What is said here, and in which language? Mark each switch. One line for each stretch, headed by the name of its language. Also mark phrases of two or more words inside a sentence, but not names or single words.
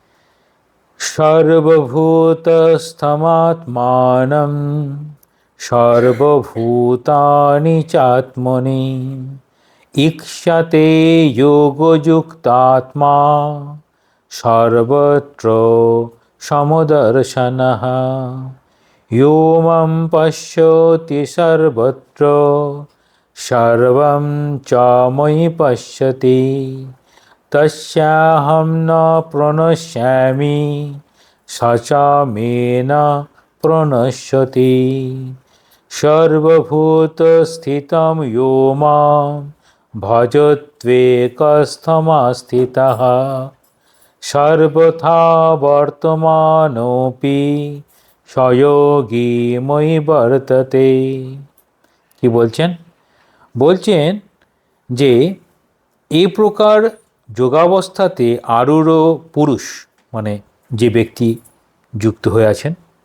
Sanskrit: सर्वभूतस्थमात्मानम सर्वभूतानि चात्मनि ईक्षते योगयुक्तात्मा सर्वत्र समदर्शनः यो मां पश्यति सर्वत्र सर्वं च मयि पश्यति तस्याहं न प्रणश्यामि स च मे न प्रणश्यति सर्वभूतस्थितं यो मां भजत्वेकस्थमास्थितः सर्वथा वर्तमानोऽपि सयोगी मइ वर्तते।
Bangla: কি বলছেন? বলছেন যে এই প্রকার যোগাবস্থাতে আরূঢ় পুরুষ, মানে যে ব্যক্তি যুক্ত হয়ে আছেন,